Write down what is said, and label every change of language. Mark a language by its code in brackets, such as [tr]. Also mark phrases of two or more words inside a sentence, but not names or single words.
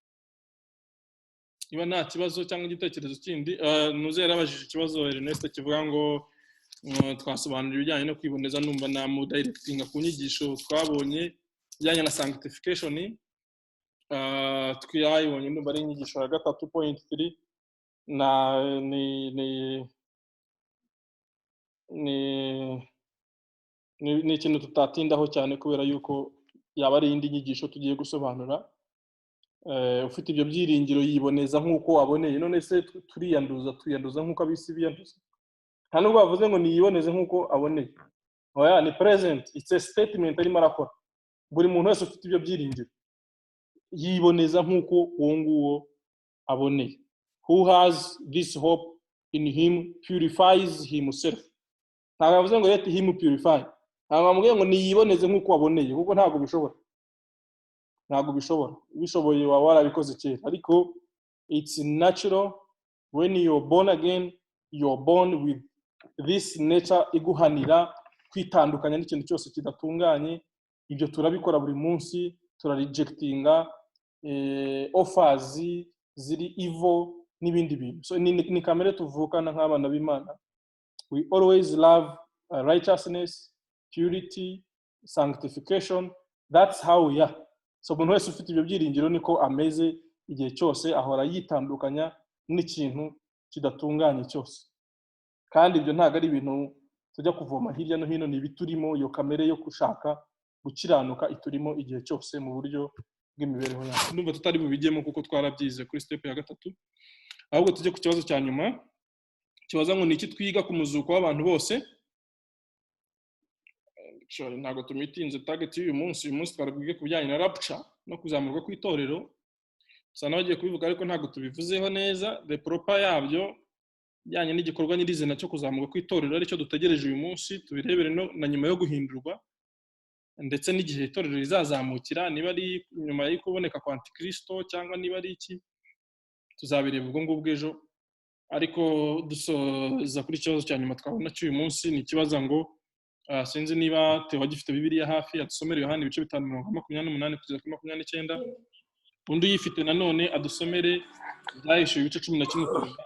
[rw] Niba nta kibazo cyangwa igitekerezo kindi, nuze yarabajije ikibazo Ernest kivuga ngo twasobanura ibijyanye no kwiboneza, numva na mu directinga ku nyigisho twabonye bijyanye na sanctification, twayibonye ndumva ari inyigisho ya 3.3, ni ikintu tutatindaho cyane kubera yuko yaba ari indi nyigisho tugiye gusobanura. Ufite ibyo byiringiro yiboneza nk'uko waboneye. None se turiyanduza nk'uko abisi biyanduza? Nta nubwo bavuze ngo niyiboneze nk'uko aboneye. Oya, ni present, [en] it's a statement [rw] arimo arakora. Buri muntu wese ufite ibyo byiringiro yiboneza nk'uko uwo nguwo aboneye. [en] Who has this hope in him purifies himself. [rw] Ntabwo bavuze ngo [en] let him purify. [rw] Ntabwo bamubwiye ngo niyiboneze nk'uko waboneye, kuko ntabwo bishobora. Bishoboye waba warabikoze kera, ariko [en] it's natural. When you're born again, you're born with this nature [rw] iguhanira kwitandukanya n'ikintu cyose kidatunganye. Ibyo turabikora buri munsi, turarejectinga offers ziri evil n'ibindi bintu. So ni kamere tuvukana nk'abana b'Imana. [en] We always love righteousness, purity, sanctification, that's how we are. [rw] So umuntu wese ufite ibyo byiringiro niko ameze igihe cyose, ahora yitandukanya n'ikintu kidatunganye cyose. Kandi ibyo ntabwo ari ibintu tujya kuvoma hirya no hino, ni ibiturimo, iyo kamere yo gushaka gukiranuka iturimo igihe cyose mu buryo bw'imibereho yacu. Ndumva tutari bubijyemo kuko twarabyize kuri step ya 3, ahubwo tujye ku kibazo cya nyuma kibaza ngo ni iki twiga ku muzuko w'abantu bose. Ntabwo tumitinze target y'uyu munsi twarabwiye ku bijyanye na rapture no kuzamurwa kw'itorero, gusa nawe agiye kubivuga ariko ntabwo tubivuzeho neza [en] the proper [rw] yabyo bijyanye n'igikorwa nyirizina cyo kuzamurwa kw'itorero aricyo dutegereje uyu munsi, tubirebere na nyuma yo guhindurwa ndetse n'igihe itorero rizazamukira, niba ari nyuma yo kuboneka kwa Antikristo cyangwa niba ari iki, tuzabireba ubwo ngubwo ejo. Ariko dusoza kuri ikibazo cya nyuma twabona cy'uyu munsi, ni ikibazo ngo sinzi niba Theo gifite Bibiliya hafi, adusomere Yohana ibice 5:28 kugeza kuri 29, undi uyifite nanone adusomere Ibyahishuwe ibice 11